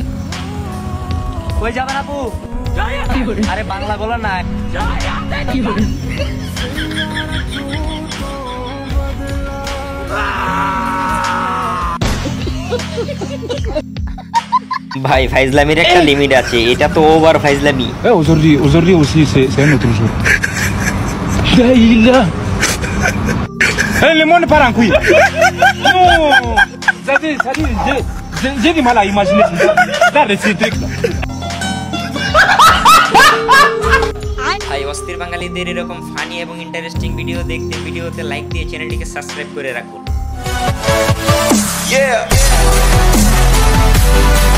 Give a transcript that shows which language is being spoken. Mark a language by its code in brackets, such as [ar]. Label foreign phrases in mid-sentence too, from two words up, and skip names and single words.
[bn] কই যাবেন আপু? আরে বাংলা বলো না। ভাই ফাইজলামির একটা লিমিট আছে, এটা তো ওভার ফাইজলামি। [fr] Aujourd'hui aussi, c'est un autre jour. Le monde part en couille. Non. J'ai du mal à imaginer ça. Ces trucs là. [bn] ভাই অস্থির বাঙালিদের এরকম ফানি এবং ইন্টারেস্টিং ভিডিও দেখতে ভিডিওতে লাইক দিয়ে চ্যানেলটিকে সাবস্ক্রাইব করে রাখুন।